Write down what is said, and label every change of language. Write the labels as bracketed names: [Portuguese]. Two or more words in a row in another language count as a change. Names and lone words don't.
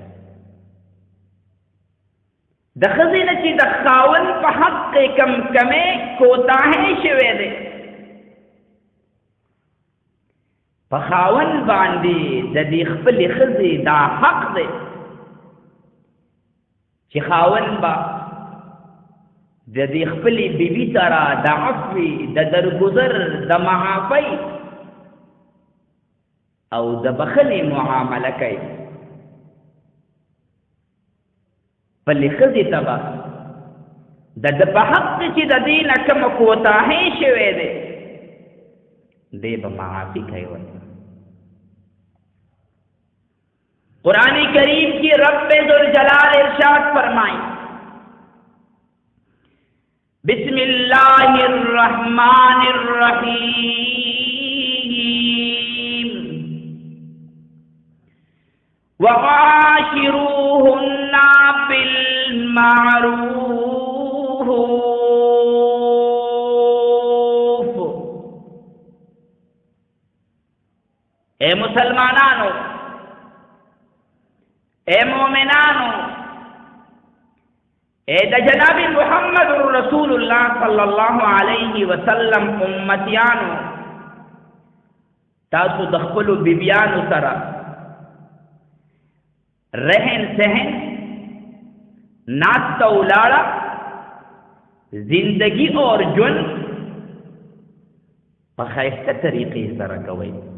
[Pashto] د ښځې نه چې د خاوند په حق کې کم کمې کوتاهۍ شوې دی، په خاوند باندې د دې خپلې ښځې دا حق دی چې خاوند به د دې خپلې بیبي سره د عفو، د درګذر، د معافۍ او د بخلې معامله کوي. خپلې ښځې ته به د ده په حق کې چې د دې نه کومه کوتاهۍ شوې دی دی به معافي کوي. [Urdu] قرآن کریم کی رب ذوالجلال ارشاد فرمائیں، [Arabic] بسم اللہ الرحمن الرحیم، وعاشروہن بالمعروف. [Pashto] اے مسلمانانو، اے مومنانو، اے دا جناب محمد رسول اللہ [Arabic] صلی اللہ علیہ وسلم [Pashto] امتیانو، تاسو د خپلو بیبیانو سره [Urdu] رہن سہن، [Pashto] ناسته ولاړه، [Urdu] زندگی اور [Pashto] ژوند په ښایسته طریقې سره کوئ.